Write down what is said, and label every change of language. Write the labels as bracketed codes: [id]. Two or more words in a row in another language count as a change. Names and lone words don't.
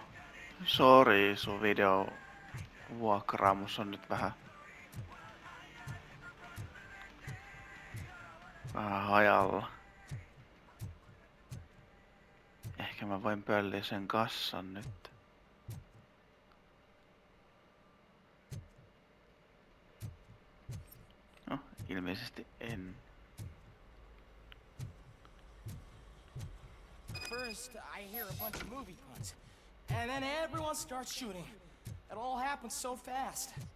[fi] Sori, sun video vuokraamus on nyt vähän hajalla. Ehkä mä voin pölliä sen kassan nyt. No, ilmeisesti en. [en] First, I hear a bunch of movie puns, and then everyone starts shooting. It all happens so fast.